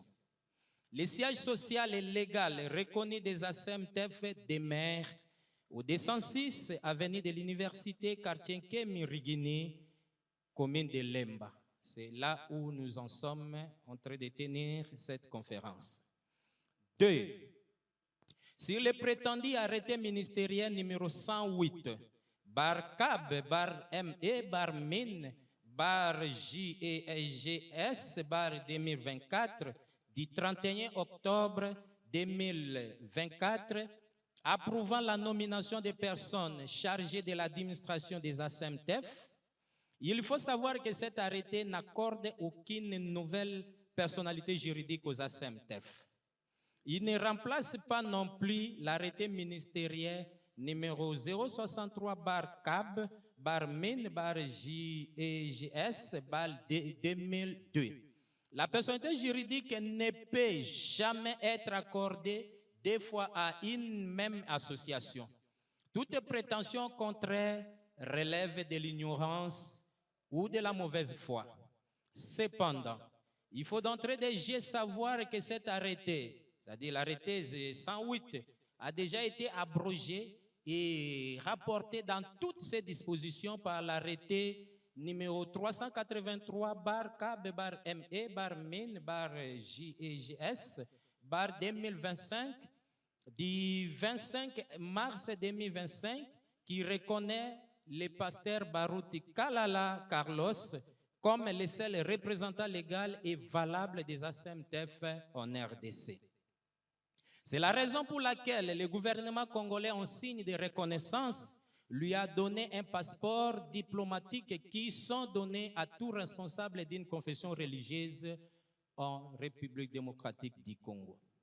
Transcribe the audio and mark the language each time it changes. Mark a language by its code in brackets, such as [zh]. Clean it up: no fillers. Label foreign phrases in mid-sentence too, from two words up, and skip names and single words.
[fr] Le siège social et légal reconnu des ASEMTEF demeure au 206 avenue de l'Université, quartier Kemirigini, commune de Lemba. C'est là où nous en sommes en train de tenir cette conférence. 2. Sur le prétendu arrêté ministériel numéro 108, bar CAB, bar ME, bar MIN, bar JEGS bar 2024 du 31 octobre 2024 approuvant la nomination des personnes chargées de l'administration des ASEMTEF. Il faut savoir que cet arrêté n'accorde aucune nouvelle personnalité juridique aux ASEMTEF. Il ne remplace pas non plus l'arrêté ministériel numéro 063 bar CAB bar MIN bar JEGS bar 2002. La personnalité juridique ne peut jamais être accordée deux fois à une même association. Toute prétention contraire relève de l'ignorance ou de la mauvaise foi. Cependant, il faut d'entrée de jeu savoir que cet arrêté, c'est-à-dire l'arrêté 108, a déjà été abrogé et rapporté dans toutes ses dispositions par l'arrêté numéro 383 bar KB bar ME bar MIN bar JEGS bar 2025 du 25 mars 2025 qui reconnaît le pasteur Baruti Kalala Carlos comme le seul représentant légal et valable des ASEMTEF en RDC. C'est la raison pour laquelle le gouvernement congolais, en signe de reconnaissance, lui a donné un passeport diplomatique qui sont donnés à tout responsable d'une confession religieuse en République démocratique du Congo.